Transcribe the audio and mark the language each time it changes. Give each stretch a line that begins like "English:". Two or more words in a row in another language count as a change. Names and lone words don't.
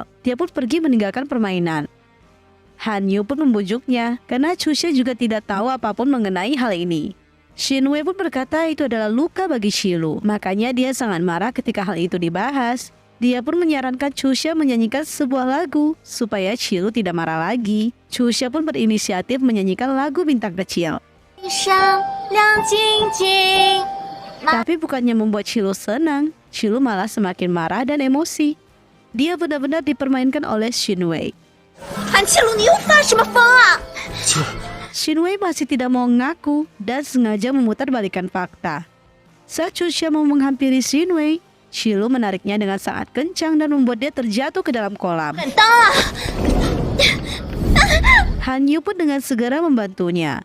Indonesian: Dia pun pergi meninggalkan permainan. Hanyu pun membujuknya, karena Chuxia juga tidak tahu apapun mengenai hal ini. Shinwei pun berkata itu adalah luka bagi Shilu, makanya dia sangat marah ketika hal itu dibahas. Dia pun menyarankan Chuxia menyanyikan sebuah lagu, supaya Shilu tidak marah lagi. Chuxia pun berinisiatif menyanyikan lagu Bintang Kecil.
Chinese: 一闪亮晶晶。
Indonesian: Tapi bukannya membuat Shilu senang, Qilu malah semakin marah dan emosi. Dia benar-benar dipermainkan oleh Xinwei.
Chinese: 韩七鲁，你又发什么疯啊？
Indonesian: Xinwei masih tidak mau ngaku dan sengaja memutarbalikkan fakta. Saat Chuxia mau menghampiri Xinwei, Qilu menariknya dengan sangat kencang dan membuat dia terjatuh ke dalam kolam.
Chinese: 很当啊！
Indonesian: Hanyu pun dengan segera membantunya.